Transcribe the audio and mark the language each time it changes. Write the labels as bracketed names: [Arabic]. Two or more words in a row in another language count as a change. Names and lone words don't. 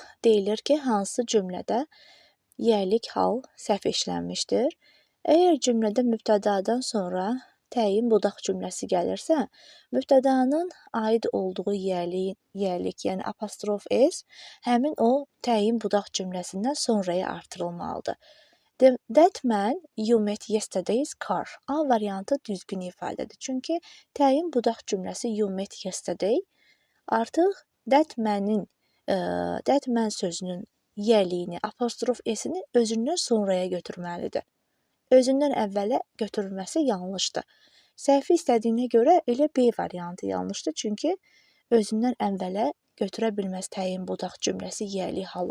[Azerbaijani] Deyilir ki, hansı cümlədə yərlik hal səhv işlənmişdir? Əgər cümlədə mübtədadan sonra təyin budaq cümləsi gəlirsə, mübtədanın aid olduğu yerlik, yəni apostrof s həmin o təyin budaq cümləsindən sonraya artırılmalıdır. [English] That man you met yesterday's car. [Azerbaijani] A variantı düzgün ifadədir. Çünki təyin budaq cümləsi [English] you met yesterday [Azerbaijani] artıq [English] that man [Azerbaijani] sözünün yerliyini, apostrof s-ini özündən sonraya götürməlidir. Özündən əvvələ götürülməsi yanlışdır. Səhvi istədiyinə görə elə B variantı yanlışdır. Çünki özündən əvvələ götürə bilməz təyin budaq cümləsi yerli halı.